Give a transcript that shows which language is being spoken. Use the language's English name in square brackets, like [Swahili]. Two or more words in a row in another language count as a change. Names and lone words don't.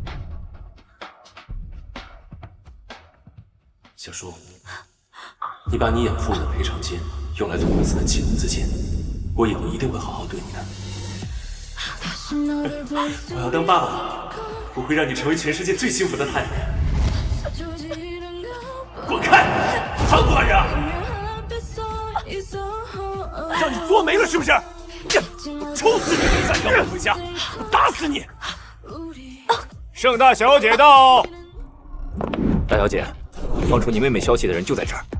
[Chinese] 小叔，你把你養父母的賠償金用來做公司的啟動資金，我以後一定會好好對你的。我要當爸爸，我會讓你成為全世界最幸福的太太。滾開！ 還不還人？讓你作沒了是不是？我抽死你！再讓我回家，我打死你！盛大小姐到。大小姐，放出你妹妹消息的人就在這兒。